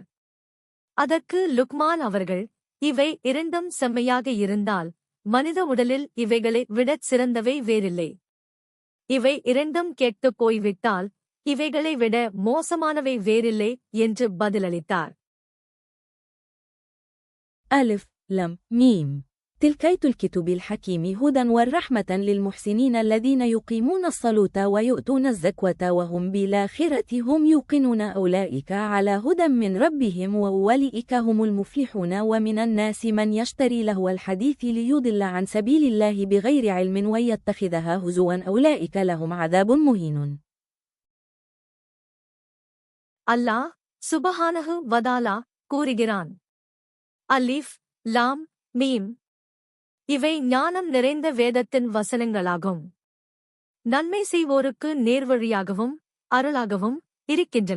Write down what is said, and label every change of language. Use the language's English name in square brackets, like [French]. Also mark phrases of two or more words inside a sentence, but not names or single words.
[Tamil] அதற்கு லுக்மான் அவர்கள், இவை 2ம் செம்மையாக இருந்தால் மனித உடலில் இவைகளை விடச் சிறந்தவை வேறில்லை. இவை 2ம் கெட்டுப் போய்விட்டால் இவைகளை விட மோசமானவை வேறில்லை என்று பதிலளித்தார். [Arabic] ألف لم ميم تلك آية الكتاب الحكيم هدى ورحمة للمحسنين الذين يقيمون الصلاة ويؤتون الزكاة وهم بالآخرة هم يوقنون أولئك على هدى من ربهم وأولئك هم المفلحون ومن الناس من يشتري لهو الحديث ليضل عن سبيل الله بغير علم ويتخذها هزوا أولئك لهم عذاب مهين. الله سبحانه وتعالى [Tamil] கூறுகிறான். [Arabic] ألف لام ميم. [Tamil] இவை ஞானம் நிறைந்த வேதத்தின் வசனங்களாகும். நன்மை செய்வோருக்கு நேர்வழியாகவும் அருளாகவும் இருக்கின்றன.